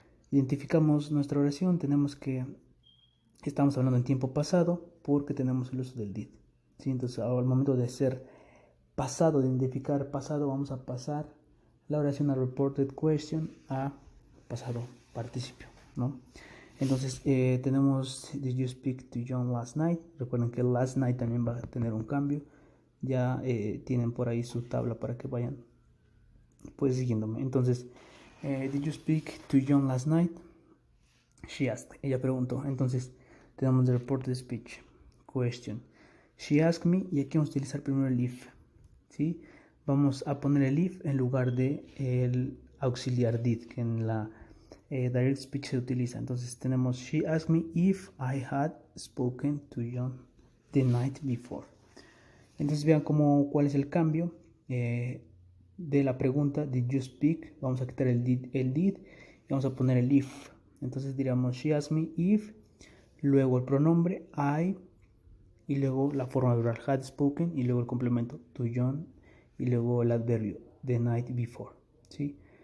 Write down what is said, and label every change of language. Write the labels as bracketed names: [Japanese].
[Spanish] Identificamos nuestra oración, tenemos que estamos hablando en tiempo pasado porque tenemos el uso del did. ¿Sí? Entonces al momento de ser pasado, de identificar pasado, vamos a pasar la oración a reported question a pasado participio, ¿no? Entonces tenemos [English] did you speak to John last night. [Spanish] Recuerden que last night también va a tener un cambio. Ya tienen por ahí su tabla para que vayan pues siguiéndome. [English] Entonces did you speak to John last night? She asked. [Spanish] Ella preguntó. Entonces tenemos el reported speech question. [English] She asked me, [Spanish] y aquí vamos a utilizar primero el if, ¿sí? Vamos a poner el if en lugar de el auxiliar did, que en la direct speech se utiliza. Entonces tenemos [English] she asked me if I had spoken to John the night before. [Spanish] Entonces vean cuál es el cambio de la pregunta [English] did you speak. [Spanish] Vamos a quitar el did y vamos a poner el if. Entonces diríamos [English] she asked me if, [Spanish] luego el pronombre I, y luego la forma verbal [English] had spoken, [Spanish] y luego el complemento [English] to John, [Spanish] y luego el adverbio [English] the night before, [Spanish] ¿sí?